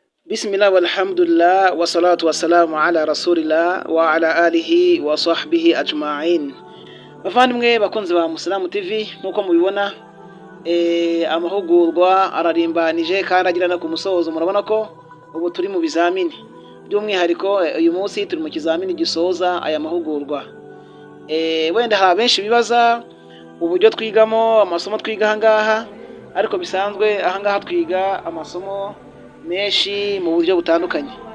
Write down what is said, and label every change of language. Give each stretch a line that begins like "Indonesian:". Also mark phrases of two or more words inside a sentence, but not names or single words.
Arabic: بسم الله والحمد لله والصلاة والسلام على رسول الله وعلى آله وصحبه أجمعين.
Kinyarwanda: Bavandimwe bakunzi ba Musalamu TV, nkuko mubibona amahugurwa ararimbanije kandi agira no ku musozo. Murabona ko ubu turi mu bizamini, by'umwihariko uyu munsi turi mu kizamini gisoza aya mahugurwa. Wenda hari benshi bibaza uburyo twigamo amasomo twiga ahangaha, ariko bisanzwe ahangaha twiga amasomo menshi mu buryo butandukanye.